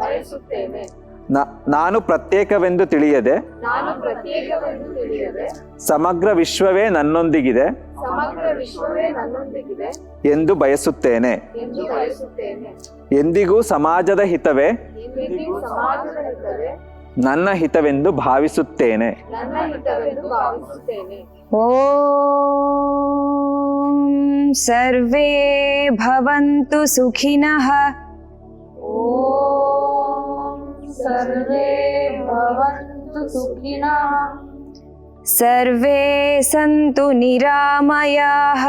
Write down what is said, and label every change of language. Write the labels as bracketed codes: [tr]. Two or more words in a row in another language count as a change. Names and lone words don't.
[kn] ನಾನು ಪ್ರತ್ಯೇಕವೆಂದು ತಿಳಿಯದೆ ಸಮಗ್ರ ವಿಶ್ವವೇ ನನ್ನೊಂದಿಗಿದೆ ಎಂದು ಬಯಸುತ್ತೇನೆ. ಎಂದಿಗೂ ಸಮಾಜದ ಹಿತವೇ ನನ್ನ ಹಿತವೆಂದು ಭಾವಿಸುತ್ತೇನೆ. [sa] ಓಂ ಸರ್ವೇ ಭವಂತು ಸುಖಿನಃ. ಸರ್ವೇ ಭವಂತು ಸುಖಿನಃ. ಸರ್ವೇ ಸಂತು ನಿರಾಮಯಾಃ.